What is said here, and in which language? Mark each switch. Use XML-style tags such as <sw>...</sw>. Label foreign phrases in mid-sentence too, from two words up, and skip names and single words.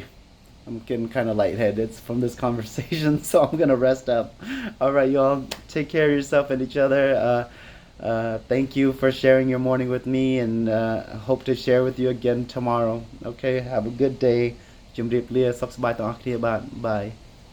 <en>I'm getting kind of lightheaded from this conversation, so I'm gonna rest up. All right, y'all. Take care of yourself and each other. Thank you for sharing your morning with me, and hope to share with you again tomorrow. Okay. Have a good day.</en> <km>ជំរាបលាសុខសប្បាយទាំងអស់គ្នាបាទបាយ</km>